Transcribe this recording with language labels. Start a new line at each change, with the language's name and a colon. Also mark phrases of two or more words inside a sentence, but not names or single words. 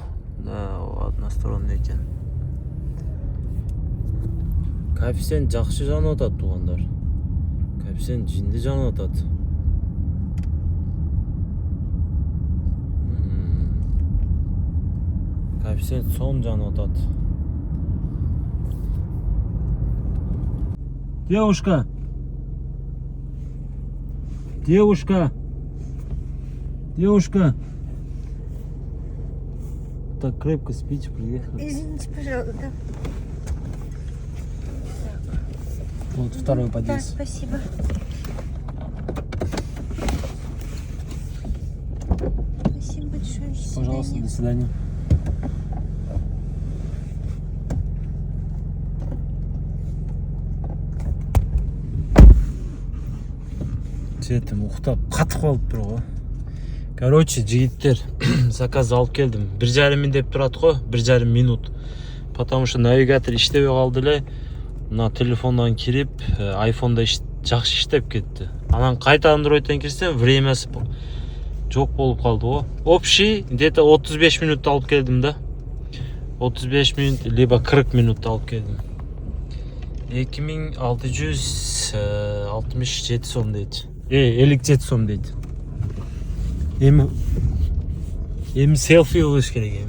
Russian: Да, односторонний экен.
Kyrgyz: Коэффициент жакшы жанып атат туугандар. Коэффициент жинди жанып атат. Коэффициент сон жанып атат.
Russian: Девушка! Девушка! Девушка! Так крепко спите, приехали. Извините, пожалуйста. Вот второй Да, подъезд. спасибо. Спасибо большое. До Пожалуйста, свидания. до свидания.
Kyrgyz: Жетим уктап катып калыптыр го. Короче, жигиттер, заказ алып келдим. 1,5 миң деп турат го, 1,5 минут.
Russian: Потому что навигатор
Kyrgyz: иштебей калды эле. Мына телефондон кирип, айфонда жакшы иштеп кетти. Анан кайта андроидден кирсем, времясы жок болуп калды го.
Russian: Общий где-то
Kyrgyz: 35 минут алып келдим да. 35 минут либо 40 минут алып келдим. 2667 сом дейт. 57 сом дейт. Эми селфи алыш керек эми.